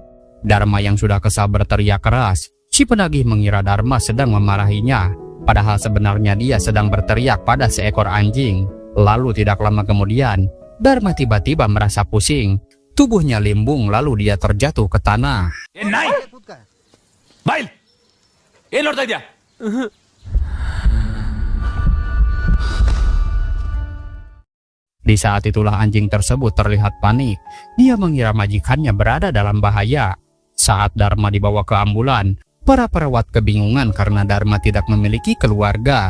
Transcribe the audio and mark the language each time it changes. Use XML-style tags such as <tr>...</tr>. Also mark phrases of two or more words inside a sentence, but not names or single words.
<id>Dharma yang sudah kesal berteriak keras. Si penagih mengira Dharma sedang memarahinya. Padahal sebenarnya dia sedang berteriak pada seekor anjing. Lalu tidak lama kemudian, Dharma tiba-tiba merasa pusing. Tubuhnya limbung lalu dia terjatuh ke tanah.</id> <kn>Bail! ನೋಡ್ತಾ ಇದ್ಯಾ?</kn> <id>Di saat itulah anjing tersebut terlihat panik. Dia mengira majikannya berada dalam bahaya. Saat Dharma dibawa ke ambulan, para perawat kebingungan karena Dharma tidak memiliki keluarga.</id>